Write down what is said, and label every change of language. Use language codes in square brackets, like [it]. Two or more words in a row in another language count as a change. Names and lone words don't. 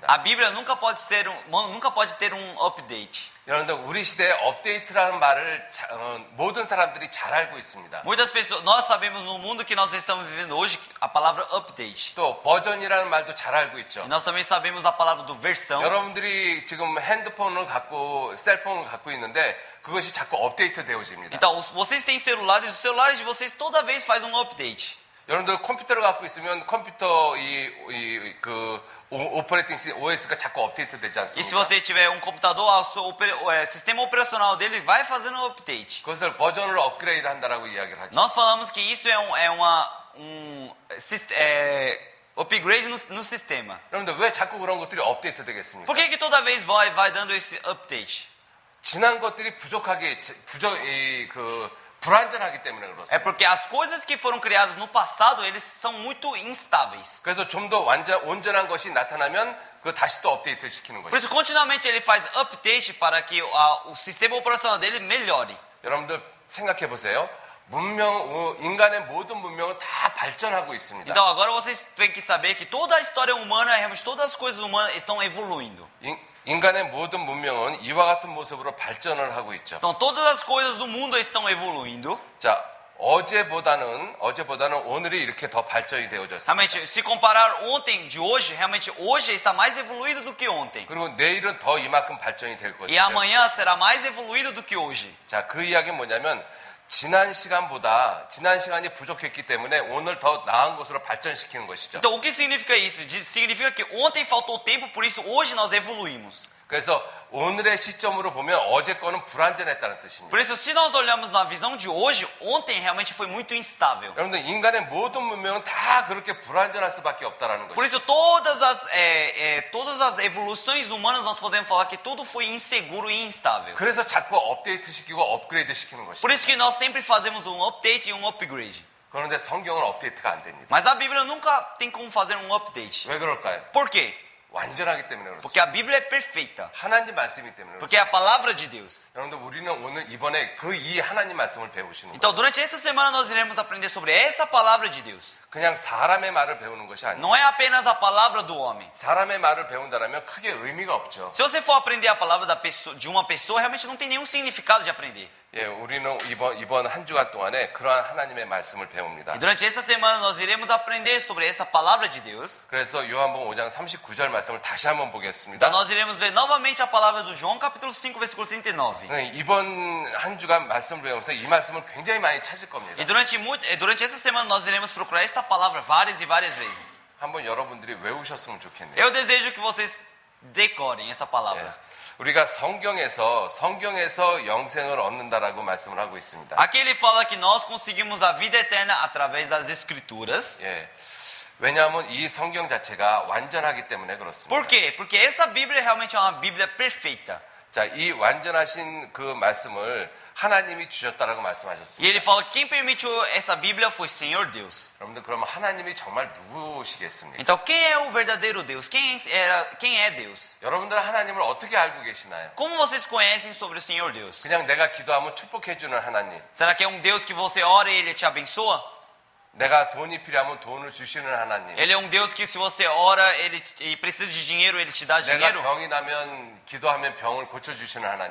[pt] A Bíblia nunca pode ter um update. [ko] 여러분들 우리 시대에 업데이트라는 말을 모든 사람들이 잘 알고 있습니다. [pt] Muitas pessoas, nós sabemos no mundo que nós estamos vivendo hoje a palavra update. [ko] 또 버전이라는 말도 잘 알고 있죠. [pt] E nós também sabemos a palavra do versão. [ko] 여러분들이 지금 핸드폰을 갖고 셀폰을 갖고 있는데 그것이 자꾸 업데이트 되어집니다. [pt] Então, vocês têm celulares, os celulares de vocês toda vez faz um update. [ko] 여러분들 컴퓨터를 갖고 있으면 컴퓨터 [en] operating OS [ko] 가 자꾸 업데이트 되지 [pt] E se [ko] 않습니까? [pt] você tiver um computador, o sistema operacional dele vai fazendo um update. [ko] 그것을 버전을 업그레이드 한다라고 이야기를 하죠. [pt] Nós falamos que isso é upgrade no sistema. [ko] 여러분들 왜 자꾸 그런 것들이 업데이트 되겠습니까? [pt] Por que toda vez vai dando esse update? [ko] 지난 것들이 불완전하기 때문에 [pt] É [ko] 그렇습니다. [pt] porque as coisas que foram criadas no passado, eles são muito instáveis. [ko] 그래서 좀 더 온전한 것이 나타나면 그 다시 또 업데이트 시키는 [pt] Por [ko] 것이죠. [pt] isso, continuamente ele faz update para que o sistema operacional dele melhore. [ko] 여러분들 생각해 보세요. 인간의 모든 문명은 다 발전하고 있습니다. [pt] Então agora vocês têm que saber que toda a história humana, realmente todas as coisas humanas estão evoluindo. [ko] 인간의 모든 문명은 이와 같은 모습으로 발전을 하고 있죠. [pt] Então todas as coisas do mundo estão evoluindo. [ko] 자, 어제보다는 오늘이 이렇게 더 발전이 되어졌습니다. [pt] Realmente, se comparar ontem de hoje, realmente hoje está mais evoluído do que ontem. [ko] 그리고 내일은 더 이만큼 발전이 될 [pt] E [ko] 것이에요. [pt] amanhã será mais evoluído do que hoje. [ko] 자, 그 이야기는 뭐냐면 지난 시간이 부족했기 때문에 오늘 더 나은 것으로 발전시키는 것이죠. [pt] Então o que significa isso? Significa que ontem faltou tempo, por isso hoje nós evoluímos. [ko] 그래서 오늘의 시점으로 보면 어제 거는 불완전했다는 뜻입니다. [pt] Por isso, se nós olharmos na visão de hoje, ontem realmente foi muito instável. [ko] 여러분들 인간의 모든 문명은 다 그렇게 불완전할 수밖에 없다라는 [pt] Por [ko] 것이죠. [pt] isso, todas as evoluções humanas, nós podemos falar que tudo foi inseguro e instável. [ko] 그래서 자꾸 업데이트 시키고 업그레이드 시키는 것이죠. [pt] Por isso que nós sempre fazemos um update e um upgrade. [ko] 그런데 성경은 업데이트가 안 됩니다. [pt] Mas a Bíblia nunca tem como fazer um update. [ko] 왜 그럴까요? [pt] Por quê? [ko] 완전하기 때문에 그렇습니다. [pt] Porque a Bíblia é perfeita. [ko] 하나님 말씀이기 때문에 그렇습니다. [pt] Porque é a palavra de Deus. [ko] 여러분들 우리는 오늘 이번에 그 이 하나님 말씀을 배우시는 거예요. [pt] Então, durante essa semana, nós iremos aprender sobre essa palavra de Deus. [ko] 그냥 사람의 말을 배우는 것이 아니에요. [pt] Não é apenas a palavra do homem. [ko] 사람의 말을 배운다면 크게 의미가 없죠. [pt] Se você for aprender a palavra de uma pessoa, realmente não tem nenhum significado de aprender. [ko] 예, 우리는 이번 한 주간 동안에 그러한 하나님의 말씀을 배웁니다. [pt] E durante essa semana, nós iremos aprender sobre essa palavra de Deus. [ko] 그래서 요한복음 5장 39절 말씀을 다시 한번 보겠습니다. [pt] Então, nós iremos ver novamente a palavra do João, capítulo 5, versículo 39. [ko] 이번 한 주간 말씀을 배우면서 이 말씀을 굉장히 많이 찾을 겁니다. [pt] E durante essa semana, nós iremos procurar esta palavra várias e várias vezes. [ko] 한번 여러분들이 외우셨으면 좋겠네요. [pt] Eu desejo que vocês decorem essa palavra. [ko] 예. 우리가 성경에서 영생을 얻는다라고 말씀을 하고 있습니다. [pt] Aqui ele fala que nós conseguimos a vida eterna através das Escrituras. [ko] 예. 왜냐하면 이 성경 자체가 완전하기 때문에 그렇습니다. [pt] Por quê? Porque essa Bíblia realmente é uma Bíblia perfeita. [ko] 자, 이 완전하신 그 말씀을 하나님이 주셨다라고 말씀하셨습니다. [pt] E ele fala que quem permitiu essa Bíblia foi Senhor Deus. [ko] 여러분들 그러면 하나님이 정말 누구시겠습니까? [pt] Então quem é o verdadeiro Deus? Quem é Deus? [ko] 여러분들은 하나님을 어떻게 알고 계시나요? [pt] Como vocês conhecem sobre o Senhor Deus? [ko] 그냥 내가 기도하면 축복해주는 하나님, [pt] Será que é um Deus que você ora e ele te abençoa? [ko] 내가 돈이 필요하면 돈을 주시는 하나님, [pt] Ele é um Deus que se você ora e precisa de dinheiro, ele te dá [ko] 내가 [pt] dinheiro? [ko] 병이 나면 기도하면 병을 고쳐주시는 하나님.